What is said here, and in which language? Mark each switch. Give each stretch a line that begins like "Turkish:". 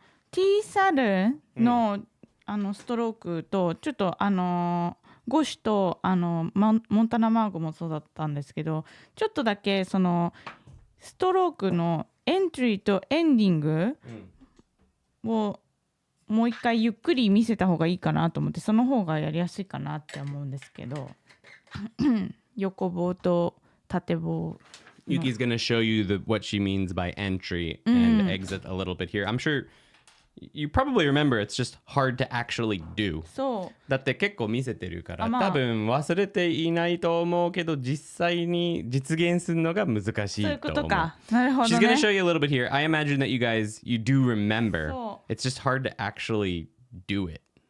Japanese: T サルの、ストロークとちょっとゴシとモンタナマーゴもそうだったんですけど、ちょっとだけそのストロークのエントリーとエンディングをもう一回ゆっくり見せた方がいいかなと思って、その方がやりやすいかなって思うんですけど横棒と縦棒。
English: Yuki's going to show you what she means by entry and exit a little bit here. I'm sure you probably remember it's just hard to actually do.
Japanese: そう。だって結構見せてるから、多分忘れていないと思うけど、実際に実現するのが難しいと思う。そういうことか。なるほどね。
English: She's going to show you a little bit here. I imagine that you do remember.
Japanese: そう。
English: It's just hard to actually do it.